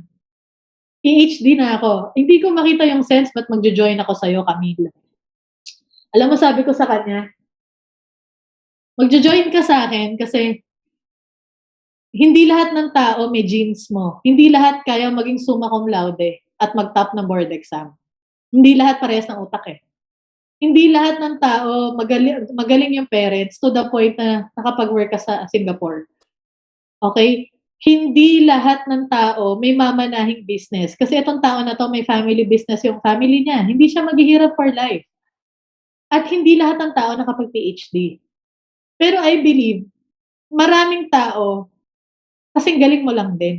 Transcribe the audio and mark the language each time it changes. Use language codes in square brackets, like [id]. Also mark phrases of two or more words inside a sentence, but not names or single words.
[tl] PhD na ako. Hindi ko makita yung sense ba't magjo-join ako sa'yo, Camille. Alam mo, sabi ko sa kanya, magjo-join ka sa akin kasi hindi lahat ng tao may genes mo. Hindi lahat kaya maging [la] summa cum laude [tl] at mag-top ng [en] board exam. [tl] Hindi lahat parehas ng utak eh. Hindi lahat ng tao magaling yung parents [en] to the point [tl] na nakapag-work ka sa Singapore. Okay? Hindi lahat ng tao may mamanahing business. Kasi itong tao na to may [en] family business [tl] yung family niya. Hindi siya maghihirap [en] for life. [tl] At hindi lahat ng tao nakapag-PhD. Pero [en] I believe, [tl] maraming tao, kasing galing mo lang din.